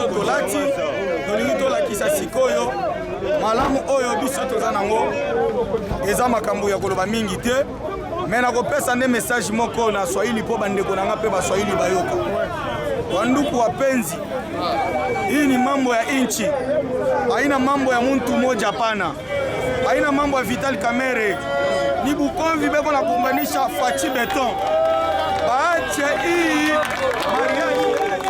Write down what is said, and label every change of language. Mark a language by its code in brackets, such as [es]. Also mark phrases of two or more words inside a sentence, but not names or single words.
[ln] tolati tolingi tolakisa sikoyo malamu oyo biso toza nango eza makambo ya koloba mingi te me nakopesa nde message moko na swahili mpo bandeko nanga mpe baswahili bayoka [sw] wanduku wapenzi hii ni mambo ya inchi haina mambo ya muntu moja pana haina mambo ya Vital Kamerhe ni Bukomvi beko na kumbanisha Fachi Beton baache hii mariage